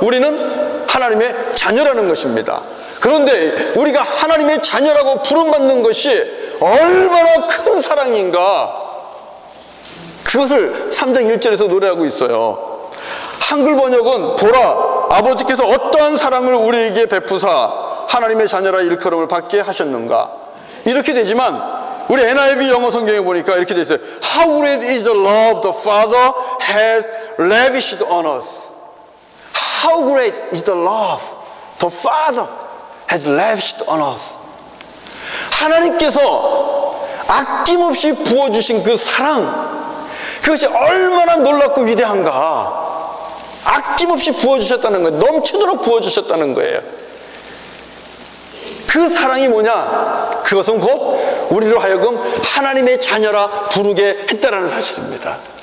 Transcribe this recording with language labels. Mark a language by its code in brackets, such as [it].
[ko] 우리는 하나님의 자녀라는 것입니다. 그런데 우리가 하나님의 자녀라고 부름받는 것이 얼마나 큰 사랑인가, 그것을 3장 1절에서 노래하고 있어요. 한글 번역은 보라, 아버지께서 어떠한 사랑을 우리에게 베푸사 하나님의 자녀라 일컬음을 받게 하셨는가, 이렇게 되지만 우리 NIV 영어 성경에 보니까 이렇게 돼 있어요. [en] How great is the love the Father has lavished on us. How great is the love the Father has lavished on us. [ko] 하나님께서 아낌없이 부어주신 그 사랑, 그것이 얼마나 놀랍고 위대한가. 아낌없이 부어주셨다는 거예요. 넘치도록 부어주셨다는 거예요. 그 사랑이 뭐냐? 그것은 곧 우리로 하여금 하나님의 자녀라 부르게 했다라는 사실입니다.